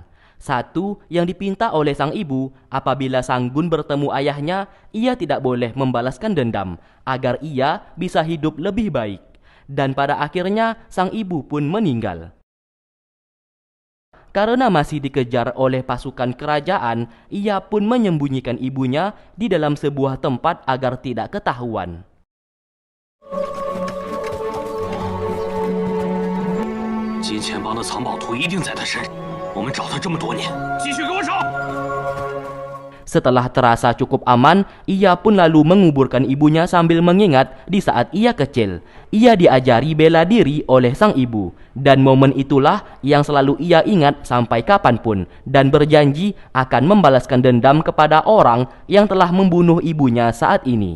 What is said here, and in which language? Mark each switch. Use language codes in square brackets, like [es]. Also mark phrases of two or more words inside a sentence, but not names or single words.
[id] Satu yang dipinta oleh sang ibu, apabila Sang-gun bertemu ayahnya, ia tidak boleh membalaskan dendam, agar ia bisa hidup lebih baik. Dan pada akhirnya, sang ibu pun meninggal. Karena masih dikejar oleh pasukan kerajaan, ia pun menyembunyikan ibunya di dalam sebuah tempat agar tidak ketahuan. [zh] 金钱帮的藏宝图一定在他身上，我们找他这么多年，继续给我找。 [id] Setelah terasa cukup aman, ia pun lalu menguburkan ibunya sambil mengingat di saat ia kecil. Ia diajari bela diri oleh sang ibu, dan momen itulah yang selalu ia ingat sampai kapanpun, dan berjanji akan membalaskan dendam kepada orang yang telah membunuh ibunya saat ini.